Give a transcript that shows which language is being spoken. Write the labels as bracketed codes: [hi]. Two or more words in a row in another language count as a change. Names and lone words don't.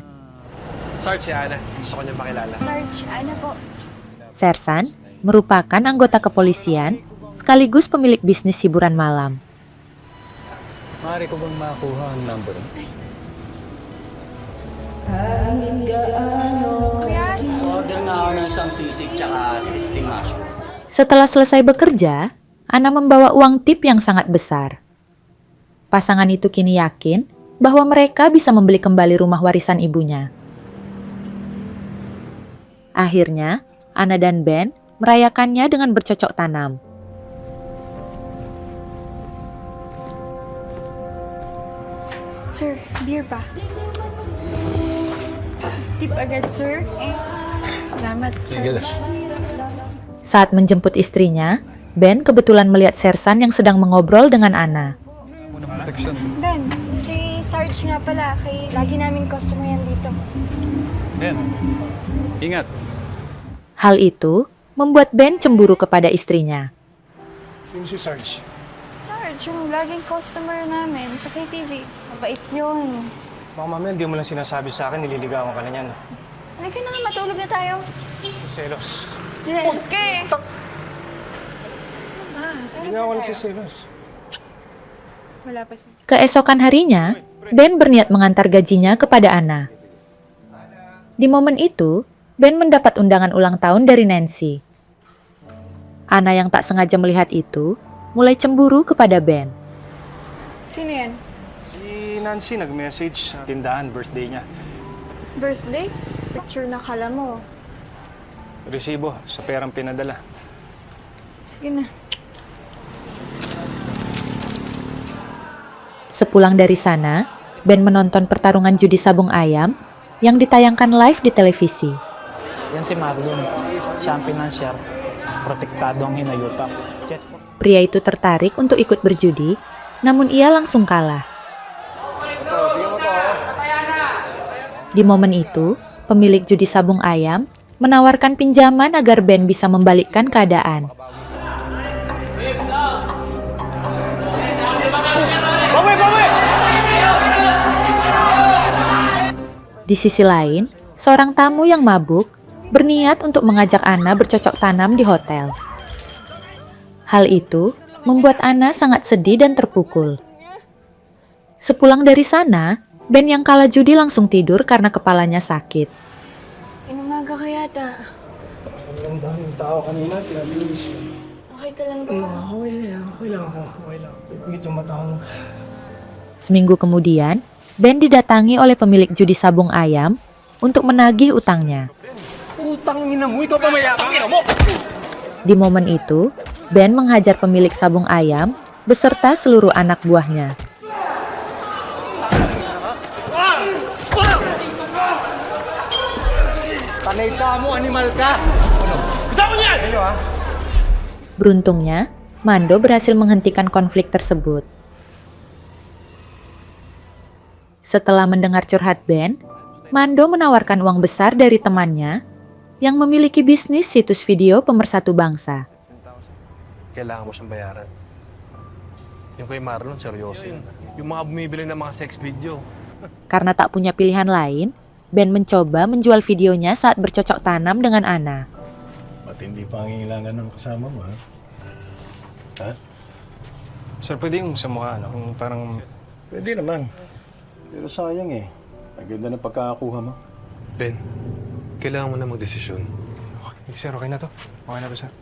[tl] Sarge, si Ana. Gusto ko niya makilala. Sarge, ano po? [id] Sersan merupakan anggota kepolisian sekaligus pemilik bisnis hiburan malam. [tl] Maaari ko bang makakuha ang number mo? Order nga ako ng isang sisig tsaka sisting mash. [id] Setelah selesai bekerja, Ana membawa uang tip yang sangat besar. Pasangan itu kini yakin bahwa mereka bisa membeli kembali rumah warisan ibunya. Akhirnya, Ana dan Ben merayakannya dengan bercocok tanam. [tl] Sir, beer pa. Tip agad, sir. Salamat, sir. [id] Saat menjemput istrinya, Ben kebetulan melihat Sersan yang sedang mengobrol dengan Ana. [tl] Ben, si Sarge nga pala. Lagi namin customer yan dito. Ben, ingat. [id] Hal itu membuat Ben cemburu kepada istrinya. [tl] Sino si Sarge? Sarge, yung laging customer namin sa KTV. Mabait yun. Baka mamaya hindi mo lang sinasabi sa akin, nililigawan ka na niyan. Halika na nga, matulog na tayo. Selos. Serious ka eh. Hindi nga ako nagsiselos. Wala pa siya. [id] Keesokan harinya, Ben berniat mengantar gajinya kepada Ana. Di momen itu, Ben mendapat undangan ulang tahun dari Nancy. Ana yang tak sengaja melihat itu, mulai cemburu kepada Ben. [tl] Sino yan? Si Nancy nag-message sa tindahan, birthday niya. Birthday? Picture na kala mo. Resibo sa perang pinadala. Sige na. [id] Sepulang dari sana, Ben menonton pertarungan judi sabung ayam yang ditayangkan live di televisi. [tl] Yan si Marlon. Siya ang pinansyar. Protektado ang hinayupak. [id] Pria itu tertarik untuk ikut berjudi, namun ia langsung kalah. Di momen itu, pemilik judi sabung ayam menawarkan pinjaman agar Ben bisa membalikkan keadaan. Di sisi lain, seorang tamu yang mabuk berniat untuk mengajak Ana bercocok tanam di hotel. Hal itu membuat Ana sangat sedih dan terpukul. Sepulang dari sana, Ben yang kalah judi langsung tidur karena kepalanya sakit. [tl] Inumaga ka yata. Ang daming tao kanina, pinabilis. Okay ka lang ba? Okay lang ako. Pipigit yung mata ko. [id] Seminggu kemudian, Ben didatangi oleh pemilik judi sabung ayam untuk menagih utangnya. [tl] Utang ina mo, ikaw pa mayabang ina mo! [id] Di momen itu, Ben menghajar pemilik sabung ayam beserta seluruh anak buahnya. [tl] Panay ka mo, animal ka! Bitawan niyan! [id] Beruntungnya, Mando berhasil menghentikan konflik tersebut. Setelah mendengar curhat Ben, Mando menawarkan uang besar dari temannya yang memiliki bisnis situs video pemersatu bangsa. [tl] Kailangan mo siyang bayaran. Yung kay Marlon, seryoso yun. Yung mga bumibili ng mga [en] sex video. [id] Karena tak punya pilihan lain, Ben mencoba menjual videonya saat bercocok tanam dengan Ana. [tl] Matindi pangangailangan ng kasama mo, ha? Ha? Sir, pwede yung sa mukha, no? Yung parang... Pwede naman. Pero sayang eh. Ang ganda ng pagkakakuha mo. Ben, kailangan mo na magdesisyon. Okay, sir, okay na to? Okay na to, sir?